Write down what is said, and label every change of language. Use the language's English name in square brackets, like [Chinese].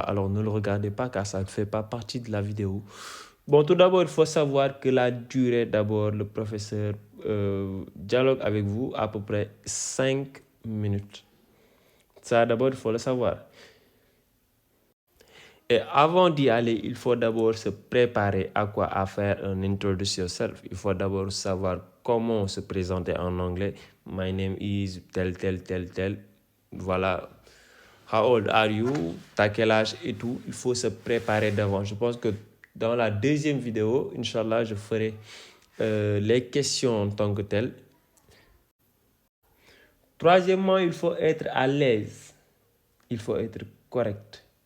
[French] Alors, ne le regardez pas car ça ne fait pas partie de la vidéo. Bon, tout d'abord, il faut savoir que la durée, d'abord, le professeur dialogue avec vous à peu près 5 minutes. Ça, d'abord, il faut le savoir. Et avant d'y aller, il faut d'abord se préparer à quoi? À faire un [English] introduce yourself. [French] Il faut d'abord savoir comment se présenter en anglais. [English] My name is [French] tel, tel, tel, tel. Voilà. [English] How old are you? [French] T'as quel âge et tout. Il faut se préparer d'avant. Je pense que dans la deuxième vidéo, Inch'Allah, je ferai les questions en tant que telles. Troisièmement, il faut être à l'aise. Il faut être correct.